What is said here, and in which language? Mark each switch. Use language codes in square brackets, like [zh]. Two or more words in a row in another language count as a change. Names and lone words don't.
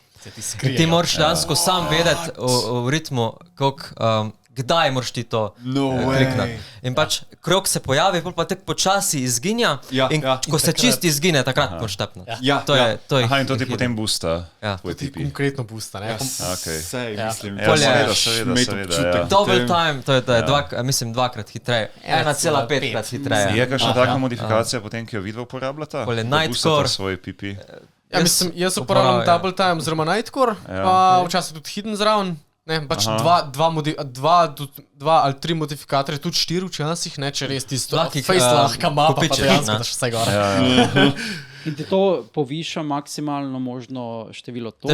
[sl] Ti moraš dejansko sam vedeti v ritmu, kdaj moraš ti to kliknati. In pač krog se pojavi, pa tek počasi izginja in ko se čisti izgine, takrat moraš tepnati. In to ti potem boosta. To ti konkretno boosta, ne? Sej, mislim. Seveda. [en] Double time, [sl] to je mislim dvakrat hitreje. 1,5 krat hitreje. Je kakšna taka modifikacija potem, ki jo vidva uporabljata? Da boostata svoj pipi? Ja, mislim, jaz uporabljam [en] double time [sl] oziroma nightcore, pa včasih tudi hidden zraven. Pač dva ali tri modifikatorje, tudi 4 včasih, če res tisto face lahka mapa, pa dejansko daš vse gore. In ti to poviša maksimalno možno število točk?